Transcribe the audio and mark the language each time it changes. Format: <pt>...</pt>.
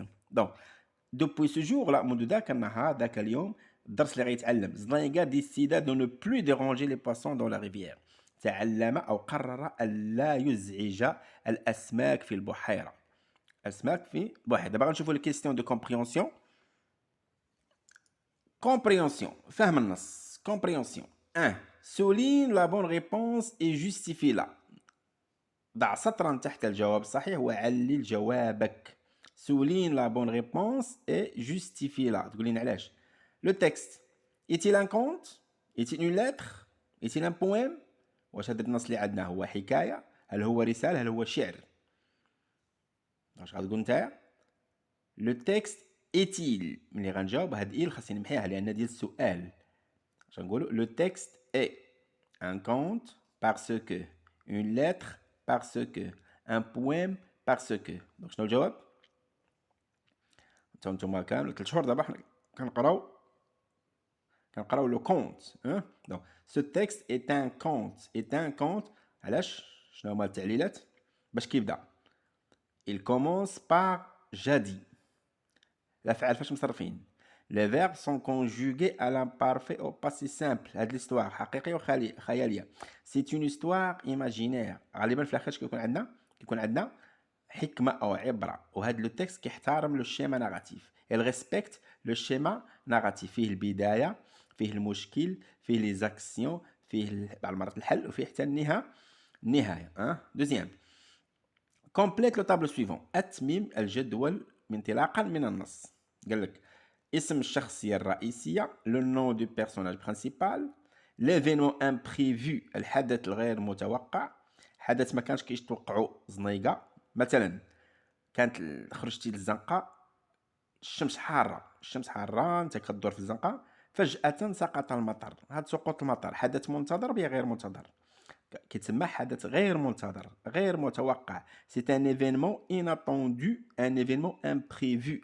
<fr>Donc depuis ce jour-là</fr> <ar>منذ ذاك النهار ذاك اليوم الدرس اللي غيتعلم زنايغا</ar> <fr>décida de ne plus déranger les poissons dans la rivière.</fr> <ar>تعلم أو قرر ألا يزعج الأسماك في البحيرة. دابا غنشوفوا الكيستيون دو كومبريونسيون. فهم النص.</ar> <fr>Compréhension. 1. Souligne la bonne réponse et justifie-la.</fr> <ar>ضع سطرا تحت الجواب الصحيح وعلل جوابك.</ar> <fr>Souligne la bonne réponse et justifie-la.</fr> <ar>تقول لنا علاش.</ar> <fr>Le texte. Est-il un conte? Est-il une lettre? Est-il un poème?</fr> <ar>واش هذا النص اللي عندنا هو حكاية؟ هل هو رسالة؟ هل هو شعر؟ واش غتقول نتايا؟</ar> <fr>Le texte est-il؟</fr> <ar>ملي غنجاوب هاد إل خاصني نمحيها لأن ديال السؤال. اش غنقولو؟</ar> <fr>Le texte est un conte parce que, une lettre parce que, un poème parce que.</fr> <ar>دونك شنو الجواب؟ نتوما كامل 3 شهور دابا حنا كنقراو لو كونت.</ar> <fr>دونك ce texte est un conte. est un conte.</fr> <ar>علاش؟ شنو هما التعليلات؟ باش كيبدا.</ar> <fr>Il commence par جدي.</fr> <ar>الأفعال فاش مصرفين؟</ar> <fr>Les verbes sont conjugués à l'imparfait au passé simple.</fr> <ar>هاد l'histoire حقيقية وخيالية.</ar> <fr>C'est une histoire imaginaire.</fr> <ar>غالبا في الآخر كيكون عندنا حكمة أو عبرة. وهاد لو تكست كيحترم لو شيما ناراتيف.</ar> <fr>Elle respecte le schéma narratif.</fr> <ar>فيه البداية، فيه المشكل، فيه لي زاكسيون، فيه بعض المرات الحل، وفيه حتى النهاية. دوزيام.</ar> <fr>Complète le tableau suivant.</fr> <ar>أتمم الجدول انطلاقا من النص. قال لك اسم الشخصية الرئيسية،</ar> <fr>le nom du personnage principal، l'événement imprévu،</fr> <ar>الحدث الغير متوقع، حدث ما كانش كيتوقعو زنيقة. مثلا كانت خرجتي للزنقة، الشمس حارة، انت كدور في الزنقة، فجأة سقط المطر. هذا سقوط المطر حدث منتظر بيا غير منتظر، كيتسمى حدث غير منتظر غير متوقع.</ar> <fr>c'est un événement inattendu, un événement imprévu.</fr>